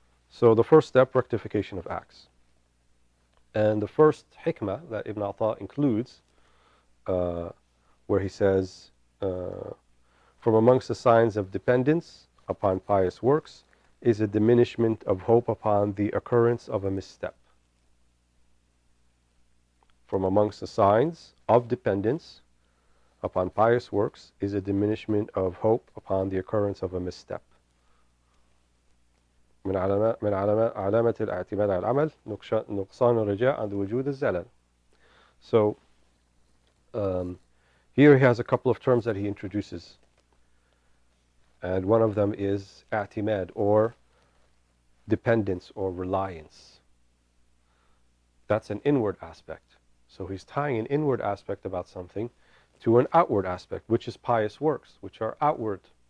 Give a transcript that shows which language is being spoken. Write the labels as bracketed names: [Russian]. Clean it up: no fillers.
[English] So the first step, rectification of acts. And the first hikmah that Ibn Atta includes, where he says, from amongst the signs of dependence upon pious works is a diminishment of hope upon the occurrence of a misstep. From amongst the signs of dependence upon pious works is a diminishment of hope upon the occurrence of a misstep. [Arabic] من علامة الاعتماد على العمل نقصان الرجاء عند وجود الزلل. [English] So here he has a couple of terms that he introduces, and one of them is i'timad, or dependence or reliance. That's an inward aspect. So he's tying an inward aspect about something to an outward aspect, which is pious works, which are outward.